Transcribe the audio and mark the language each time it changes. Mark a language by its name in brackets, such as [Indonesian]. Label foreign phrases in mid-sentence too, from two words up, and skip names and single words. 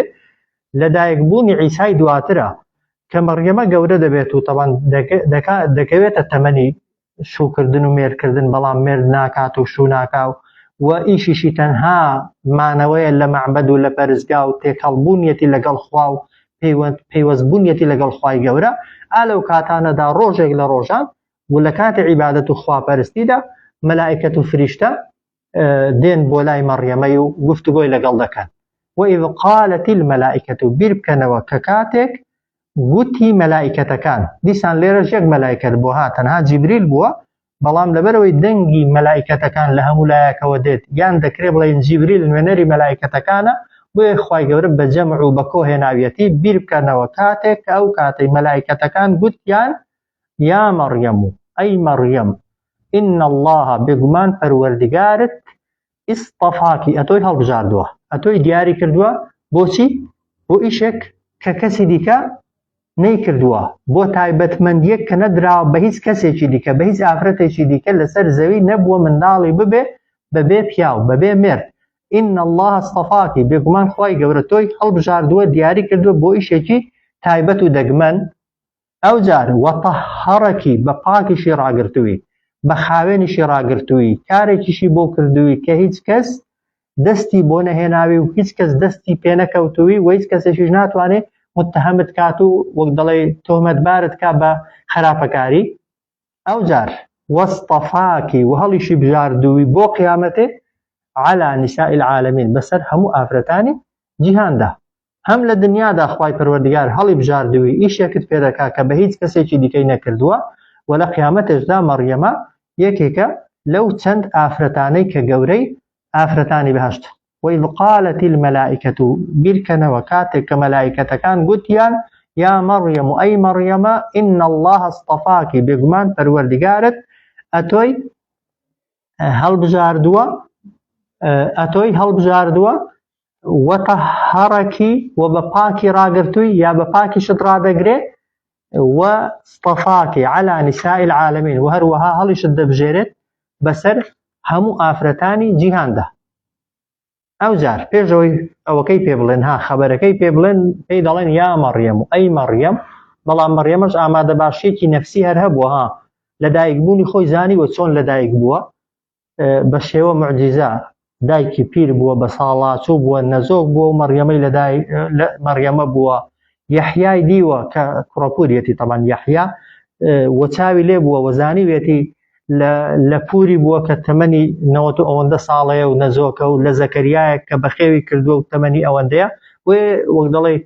[Central Kurdish] لەدایک بوونی عیسای دواترە کە مەڕیەمە گەورە دەبێت و تەبەن دەکەوێتە تەمەنی شوکردن و مێرکردن بەڵام مێرد ناکات و شوو ناکاو و ئیشیشی تەنها مانەوەیە لە مەعبەد و لە پەرستگا و تێکەڵبوونیەتی لەگەڵ خوا و پەیوەستبوونیەتی لەگەڵ خوای گەورە ئالەو کاتانەدا ڕۆژێک لە ڕۆژان و لە کاتی عیبادەت و خواپەرستیدا مەلائیکەت و فریشتە دێن بۆ لای مەڕیەمەی و گفتوگۆی لەگەڵ دەکەن. [Arabic] وإذ قالت الملائكة [Central Kurdish] بیر بکەنەوە کە کاتێک گوتی مەلائیکەتەکان دیسان لێرەش یەک مەلائیکەت بووە تەنها جیبریل بووە بەڵام لەبەرەوەی دەنگی مەلائیکەتەکان لە هەموو لایەکەوە دێت یان دەکرێت بڵێن جیبریل نوێنەری مەلائیکەتەکانە بۆیە خوای گەورە بە جەمع و بە کۆهێناویەتی بیر بکەنەوە کاتێک کە ئەو کاتەی مەلائیکەتەکان گوتیان یا مەڕیەم و ئەی مەڕیەم [Arabic] إن الله [Central Kurdish] بێگومان پەروەردگارت ئیستەفاکی ئەتۆی هەڵبژاردووە ئەتۆی دیاری کردووە بۆچی؟ بۆ ئیشێک کە کەسی دیکە نەیکردووە بۆ تایبەتمەندیەک کە نەدراوە بە هیچ کەسێکی دیکە بە هیچ ئافرەتێکی دیکە لەسەر زەوی نەبووە منداڵی ببێ بەبێ پیاو بەبێ مێرد. [Arabic] إن الله استەفاکی [Central Kurdish] بێگومان خوای گەورە تۆی هەڵبژاردووە دیاری کردووە بۆ ئیشێکی تایبەت و دەگمەن. ئەو جار وەطەهەرەکی بە پاکیشی ڕاگرتووی بە خاوێنیشی ڕاگرتووی کارێکیشی بۆ کردووی کە هیچ کەس دەستی بۆ نەهێناوی و هیچ کەس دەستی پێ نەکەوتووی و هیچ کەسێکیش ناتوانێت متهمت کات و وەک دەڵێ تۆمەتبارت کا بە خراپەکاری. ئەو جار وەستەفاکی و هەڵیشی بژاردووی بۆ قیامەتێ [Arabic] على نساء العالمین [Central Kurdish] بەسەر هەموو ئافرەتانی جیهاندا هەم لە دنیادا خوای پەروەردگار هەڵی بژاردووی ئیشێکت پێدەکا کە بە هیچ کەسێکی دیکەی نەکردووە و لە قیامەتێشدا مەڕیەمە یەکێکە لەو چەند ئافرەتانەی کە گەورەی ئافرەتانی بەهەشت. [Arabic] وإذ قالت الملائكة [Central Kurdish] بیرکەنەوە کاتێک کە مەلائیکەتەکان گوتیان یا مەڕیەم و ئەی مەڕیەمە [Arabic] إن الله استەفاکی [Central Kurdish] بێگومان پەروەردگارت ئەتۆی هەڵبژاردووە وەطەهەرەکی و بە پاکی ڕاگرتووی یا بە پاکیشت ڕادەگرێ [Arabic] وەستەفاکی على نساء العالمین [Central Kurdish] و هەروەها هەڵیشت دەبژێرێت بەسەر هەموو ئافرەتانی جیهاندا. ئەو جار پێشەوەی ئەوەکەی پێ بڵێن خەبەرەکەی پێ بڵێن پێی دەڵێن یا مەڕیەم و ئەی مەڕیەم بەڵام مەڕیەمەش ئامادە باشیەکی نەفسی هەر هەبووە لەدایکبوونی خۆی زانیوە چۆن لەدایک بووە بە شێوە معجیزە دایکی پیر بووە بە ساڵاچوو بووە نەزۆک بووە و مەڕیەمەی مەڕیەمە بووە یەحیای دیوە کە کوڕەپوریەتی تەبەن یەحیا وەچاوی لێ بووە وەزانیوێتی لە پوری بووە کە تەمەنی 90 ئەوەندە ساڵەیە و نەزۆکە و لە زەکەریایە کە بەخێوی کردووە و تەمەنی ئەوەندەیە وەک دەڵێ